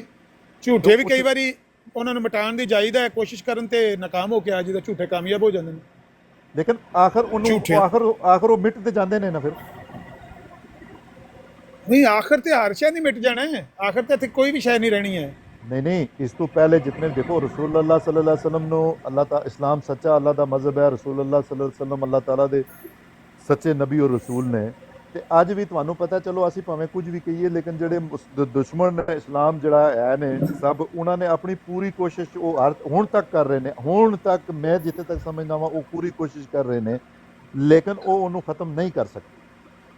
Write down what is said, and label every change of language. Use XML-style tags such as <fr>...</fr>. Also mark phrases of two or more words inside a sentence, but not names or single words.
<pa>ਝੂਠੇ ਵੀ ਕਈ ਵਾਰੀ ਉਹਨਾਂ ਨੂੰ ਮਿਟਾਉਣ ਦੀ ਜਾਈਦਾ ਹੈ, ਕੋਸ਼ਿਸ਼ ਕਰਨ ਤੇ ਨਾਕਾਮ ਹੋ ਕੇ ਆ ਜਿਹਦਾ ਝੂਠੇ ਕਾਮਯਾਬ ਹੋ ਜਾਂਦੇ ਨੇ, ਲੇਕਿਨ ਆਖਰ ਉਹ ਮਿਟ ਤੇ ਜਾਂਦੇ ਨੇ ਨਾ। ਫਿਰ ਨਹੀਂ, ਆਖਰ ਤੇ ਹਰ ਸ਼ੈ ਨਹੀਂ ਮਿਟ ਜਾਣਾ ਹੈ, ਆਖਰ ਤੇ ਇੱਥੇ ਕੋਈ ਵੀ ਸ਼ੈ ਨਹੀਂ ਰਹਿਣੀ ਹੈ। ਨਹੀਂ, ਇਸ ਤੋ ਪਹਿਲੇ ਜਿਤਨੇ ਦੇਖੋ ਰਸੂਲ ਅੱਲਾਹ</pa> <ar>صلى الله عليه وسلم</ar> <pa>ਨੋ ਅੱਲਾਹ ਤਾ ਇਸਲਾਮ ਸੱਚਾ ਅੱਲਾਹ ਦਾ ਮਜ਼ਹਬ ਹੈ, ਰਸੂਲ ਅੱਲਾਹ</pa> <ar>صلى الله عليه وسلم</ar> <pa>ਅੱਲਾਹ ਤਾਲਾ ਦੇ ਸੱਚੇ ਨਬੀ ਔਰ ਰਸੂਲ ਨੇ। ਤੇ ਅੱਜ ਵੀ ਤੁਹਾਨੂੰ ਪਤਾ, ਚਲੋ ਅਸੀਂ ਭਾਵੇਂ ਕੁਝ ਵੀ ਕਹੀਏ, ਲੇਕਿਨ ਜਿਹੜੇ ਦੁਸ਼ਮਣ ਨੇ ਇਸਲਾਮ ਜਿਹੜਾ ਹੈ ਨੇ ਸਭ, ਉਹਨਾਂ ਨੇ ਆਪਣੀ ਪੂਰੀ ਕੋਸ਼ਿਸ਼ ਉਹ ਹੁਣ ਤੱਕ ਕਰ ਰਹੇ ਨੇ। ਹੁਣ ਤੱਕ ਮੈਂ ਜਿੱਥੇ ਤੱਕ ਸਮਝਦਾ ਵਾਂ ਉਹ ਪੂਰੀ ਕੋਸ਼ਿਸ਼ ਕਰ ਰਹੇ ਨੇ, ਲੇਕਿਨ ਉਹ ਉਹਨੂੰ ਖਤਮ ਨਹੀਂ ਕਰ ਸਕਦੇ।</pa>